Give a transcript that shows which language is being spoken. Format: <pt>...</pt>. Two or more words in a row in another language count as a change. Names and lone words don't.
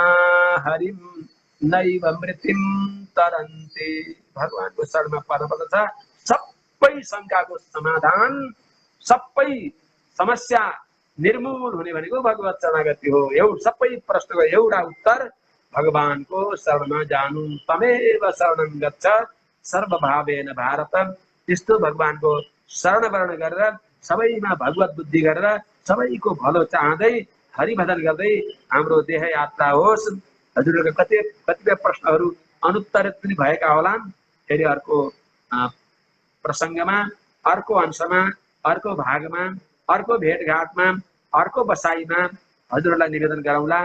<sa>हरिम नैव मृतिम तरन्ति</sa> <ne>भगवानको शरणमा पर्नुपर्दछ सबै शङ्काको समाधान सबै समस्या निर्मूल हुने भनेको भगवत शरणागति हो एउटा सबै प्रश्नको एउटा उत्तर भगवानको शरणमा जानु</ne> <sa>तमेव शरणं गच्छ सर्वभावेन भारत</sa> <ne>त्यस्तो भगवानको शरण वर्ण गरेर सबैमा भगवत बुद्धि गरेर सबैको भलो चाहँदै हरिभजन गर्दै हाम्रो देह यात्रा होस्। हजुरहरूको कतिपय प्रश्नहरू अनुत्तरित पनि भएका होलान्। फेरि अर्को प्रसङ्गमा, अर्को अंशमा, अर्को भागमा, अर्को भेटघाटमा, अर्को बसाइमा हजुरहरूलाई निवेदन गरौँला।</ne>